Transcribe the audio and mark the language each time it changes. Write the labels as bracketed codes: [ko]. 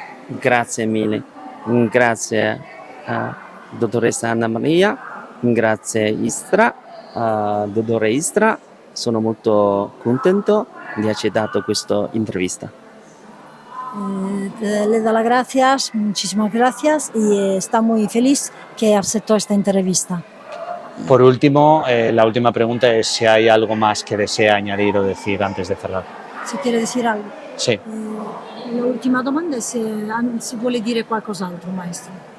[it] Grazie mille, grazie dottoressa Anna Maria Grazie Istra, Dottor Istra, sono molto contento di accettato questa intervista. [es] Le da las gracias, muchísimas gracias y está muy feliz que aceptó esta entrevista. Por último, la última pregunta es si hay algo más que desea añadir o decir antes de cerrar. Si quiere decir algo. Sí. [it] La ultima domanda è se vuole dire qualcos'altro, maestro.